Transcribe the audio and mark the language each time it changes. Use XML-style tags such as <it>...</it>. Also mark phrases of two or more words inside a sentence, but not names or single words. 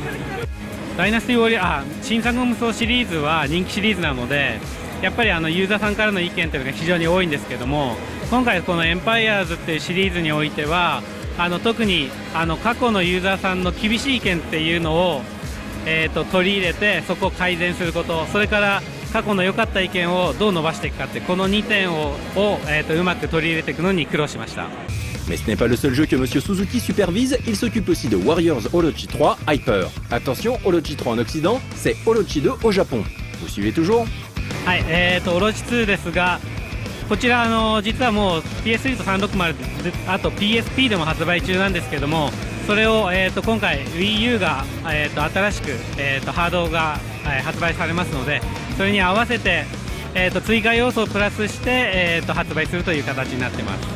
<ja>ダイナスティウォリア新三国無双シリーズは人気シリーズなので、やっぱりユーザーさんからの意見というのが非常に多いんですけども、今回このエンパイアーズっていうシリーズにおいては特に過去のユーザーさんの厳しい意見っていうのを、取り入れてそこを改善すること、それから過去の良かった意見をどう伸ばしていくかって、この2点をうまく取り入れていくのに苦労しました。</ja> <fr>Mais ce n'est pas le seul jeu que Monsieur Suzuki supervise, il s'occupe aussi de Warriors Orochi 3 Hyper. Attention, Orochi 3 en Occident, c'est Orochi 2 au Japon. Vous suivez toujours?</fr> <ja>はい、オロチ2ですが、こちら実はもう PS3 と360で、あと PSP でも発売中なんですけども、それを、今回 Wii U が、新しく、ハードが、発売されますので、それに合わせて、追加要素をプラスして、発売するという形になっています。</ja>